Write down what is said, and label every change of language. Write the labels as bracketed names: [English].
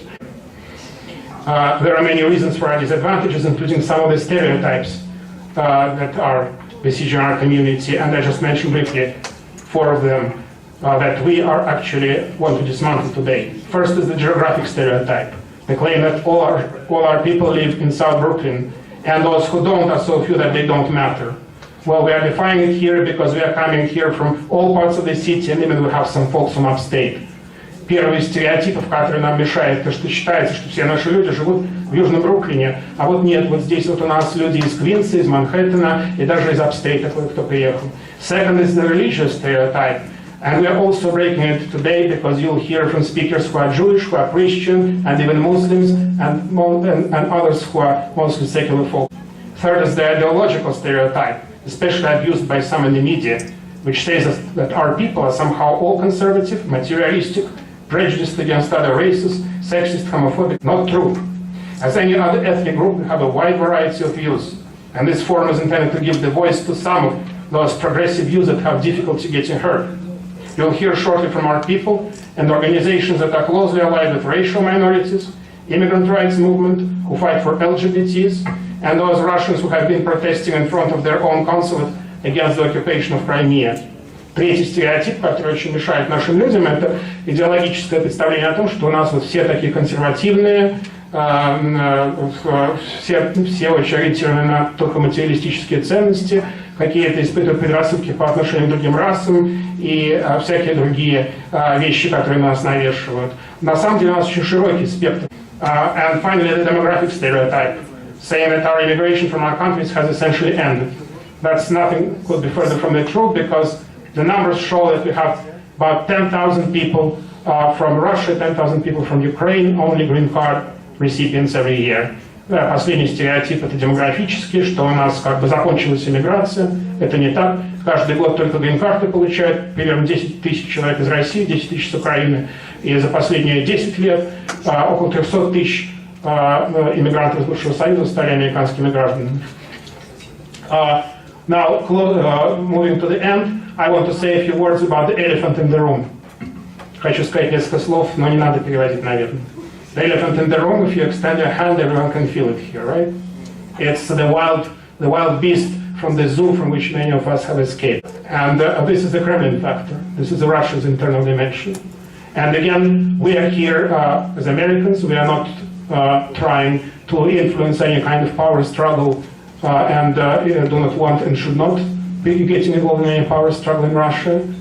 [English] There are many reasons for our disadvantages, including some of the stereotypes that are besieging our community, and I just mentioned briefly 4 of them that we are actually want to dismantle today. First is the geographic stereotype. The claim that all our people live in South Brooklyn, and those who don't are so few that they don't matter. Well, we are defining it here because we are coming here from all parts of the city, and even we have some folks from upstate. [Russian] Первый из стереотипов, который нам мешает, то, что считается, что все наши люди живут в Южном Бруклине, а вот нет, вот здесь вот у нас люди из Квинса, из Манхэттена и даже из апстейта, кто приехал. [English] Second is the religious stereotype. And we are also breaking it today because you'll hear from speakers who are Jewish, who are Christian, and even Muslims, and others who are mostly secular folk. Third is the ideological stereotype, especially abused by some in the media, which says that our people are somehow all conservative, materialistic, prejudiced against other races, sexist, homophobic. Not true. As any other ethnic group, we have a wide variety of views, and this forum is intended to give the voice to some of those progressive views that have difficulty getting heard. You'll hear shortly from our people and organizations that are closely allied with racial minorities, immigrant rights movement, who fight for LGBTs, and those Russians who have been protesting in front of their own consulate against the occupation of Crimea. [Russian] Третий стереотип, который очень мешает нашим людям, это идеологическое представление о том, что у нас вот все такие консервативные, все очень ориентированы на только материалистические ценности, какие-то испытывают предрассудки по отношению к другим расам и всякие другие вещи, которые на нас навешивают. На самом деле у нас очень широкий спектр. [English] And finally, the demographic stereotype, saying that our immigration from our countries has essentially ended. That's nothing could be further from the truth, because the numbers show that we have about 10,000 people from Russia, 10,000 people from Ukraine, only green card recipients every year. [Russian] Последний стереотип — это демографический, что у нас как бы закончилась иммиграция. Это не так. Каждый год только грин-карты получают примерно 10 тысяч человек из России, 10 тысяч с Украины. И за последние 10 лет около 300 тысяч иммигрантов из бывшего Союза стали американскими гражданами. [English] Now, moving to the end, I want to say a few words about the elephant in the room. [Russian] Хочу сказать несколько слов, но не надо переводить, наверное. [English] The elephant in the room, if you extend your hand, everyone can feel it here, right? It's the wild beast from the zoo from which many of us have escaped. And this is the Kremlin factor. This is Russia's internal dimension. And again, we are here as Americans. We are not trying to influence any kind of power struggle and do not want and should not be getting involved in any power struggle in Russia.